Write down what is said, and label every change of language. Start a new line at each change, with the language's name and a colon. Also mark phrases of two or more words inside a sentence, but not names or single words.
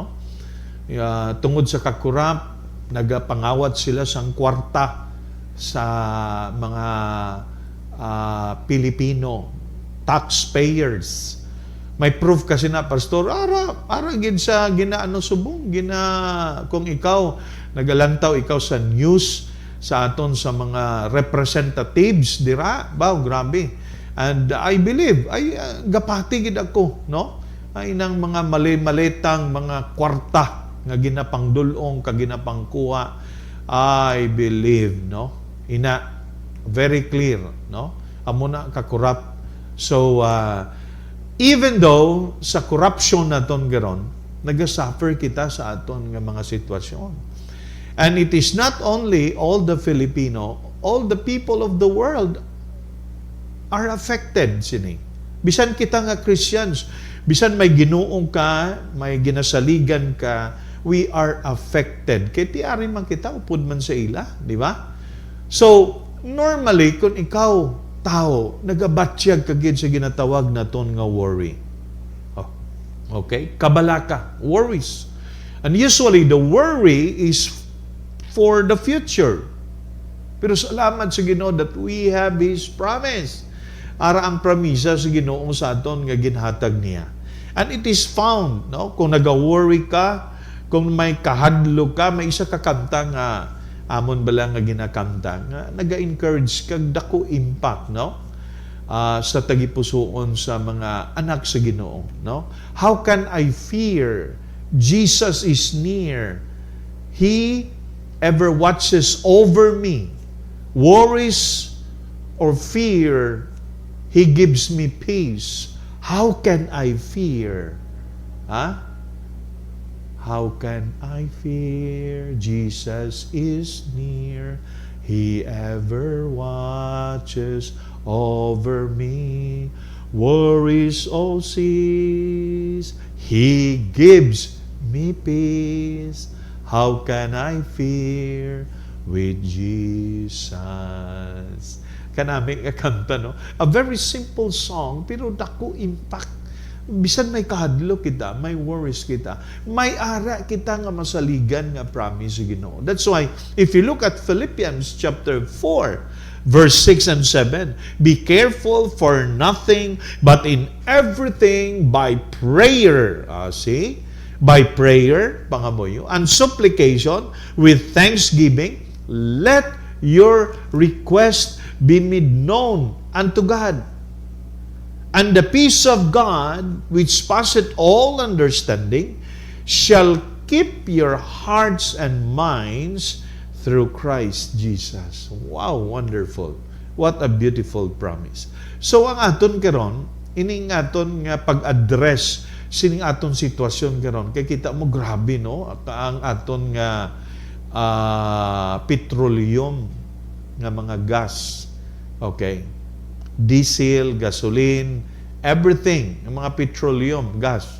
Hiligaynon: Tungod sa kakurap, nagapangawat sila sang kwarta sa mga Pilipino taxpayers. May proof kasi na, Pastor, ara gid sa ginaano subong, kung ikaw nagalantaw ikaw sa news sa aton sa mga representatives dira, grabe.
English: And I believe
Hiligaynon: gapati gid ako, no? Ay nang mga maletang mga kwarta nga ginapangdulong kaginapangkuha,
English: I believe, no? Very clear,
Hiligaynon: no? Amo na kakurap.
English: So even though
Hiligaynon: sa corruption naton garon, nagasuffer kita sa aton nga mga sitwasyon.
English: And it is not only all the Filipino, all the people of the world are affected sini.
Hiligaynon: Bisan kita nga Christians, bisan may ginuong ka, may ginasaligan ka,
English: we are affected.
Hiligaynon: Kaya tiari man kita, upod man sa ila, di ba? So, normally, kung ikaw, tao, nagabatsyag kagid sa ginatawag na ton nga worry. Okay? Kabalaka,
English: worries. And usually, the worry is for the future.
Hiligaynon: Pero salamat sa Ginoo
English: that we have His promise.
Hiligaynon: Ara ang pramisa sa Ginoo sa aton nga ginhatag niya.
English: And it is found,
Hiligaynon: no? Kung nag-worry ka, kung may kahadlo ka, may isa ka kanta nga amon bala nga ginakanta nga naga-encourage kag dako impact, no? Sa tagipusoon sa mga anak sa Ginoo, no?
English: How can I fear? Jesus is near. He ever watches over me. Worries or fear, He gives me peace. How can I fear? How can I fear? Jesus is near. He ever watches over me. Worries all cease. He gives me peace. How can I fear with Jesus?
Hiligaynon: Kanami kanta, no?
English: A very simple song,
Hiligaynon: pero dako impact. Bisan may kahadlo kita, may worries kita, may ara kita nga masaligan nga promise sa Ginoo.
English: That's why, if you look at Philippians chapter 4, verse 6 and 7, be careful for nothing, but in everything by prayer. See? By prayer, pangamoyo, and supplication with thanksgiving, let your request be made known unto God. And the peace of God, which passeth all understanding, shall keep your hearts and minds through Christ Jesus. Wow, wonderful. What a beautiful promise.
Hiligaynon: So ang aton karon, ining aton nga pag-address sining aton sitwasyon karon, kay kita mo grabe, no? Ang aton nga petroleum nga mga gas.
English: Okay? Diesel, gasoline, everything,
Filipino: yung mga
English: petroleum, gas.